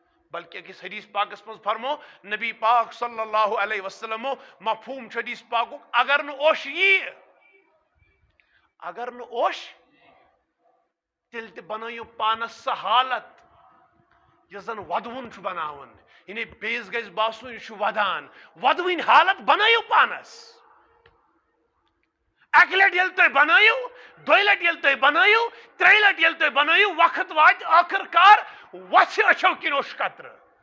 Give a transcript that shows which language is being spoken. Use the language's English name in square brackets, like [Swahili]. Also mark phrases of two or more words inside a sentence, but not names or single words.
[Kashmiri] بلکہ اکس حدیث پاکس من فرمو نبی پاک [Arabic] صلی اللہ علیہ وسلم [Kashmiri] مفہوم حدیث پاک اگر نوش یہ اگر نوش تیل تہ بنائیو پانس سہ حالت یس زن ودون بناون یعنی بیس گژھِ باسُن یہ ودان ودوین حالت بنائیو پانس اکہ لٹ یل تُہۍ بنٲیِو دۄیہِ لٹہِ ییٚلہِ تُہۍ بنٲیِو ترٛیٚیہِ لٹہِ ییٚلہِ تُہۍ بنٲیِو وقت واتہِ ٲخر کار وژھِ أچھو کِنۍ اوٚش قطرٕ